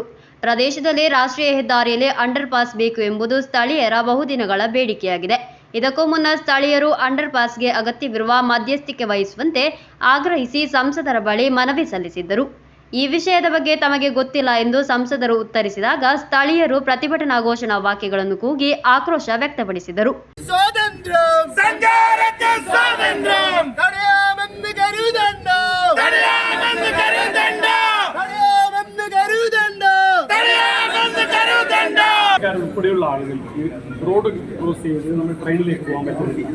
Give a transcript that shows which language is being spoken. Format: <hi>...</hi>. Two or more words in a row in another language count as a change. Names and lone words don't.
<kn>ಪ್ರದೇಶದಲ್ಲಿ ರಾಷ್ಟ್ರೀಯ ಹೆದ್ದಾರಿಯಲ್ಲಿ</kn> <en>under pass</en> <kn>ಬೇಕು ಎಂಬುದು ಸ್ಥಳೀಯರ ಬಹುದಿನಗಳ ಬೇಡಿಕೆಯಾಗಿದೆ. ಇದಕ್ಕೂ ಮುನ್ನ ಸ್ಥಳೀಯರು</kn> <en>under pass</en> <kn>ಅಗತ್ಯವಿರುವ ಮಧ್ಯಸ್ಥಿಕೆ ವಹಿಸುವಂತೆ ಆಗ್ರಹಿಸಿ ಸಂಸದರ ಬಳಿ ಮನವಿ ಸಲ್ಲಿಸಿದ್ದರು. ಈ ವಿಷಯದ ಬಗ್ಗೆ ತಮಗೆ ಗೊತ್ತಿಲ್ಲ ಎಂದು ಸಂಸದರು ಉತ್ತರಿಸಿದಾಗ ಸ್ಥಳೀಯರು ಪ್ರತಿಭಟನಾ ಘೋಷಣಾ ವಾಕ್ಯಗಳನ್ನು ಕೂಗಿ ಆಕ್ರೋಶ ವ್ಯಕ್ತಪಡಿಸಿದರು.</kn> <ml>ഉൾപ്പെടെയുള്ള ആളുകൾക്ക്</ml> <en>road cross</en> <ml>ചെയ്ത് നമ്മൾ ട്രെയിനിലേക്ക് പോകാൻ പറ്റും.</ml>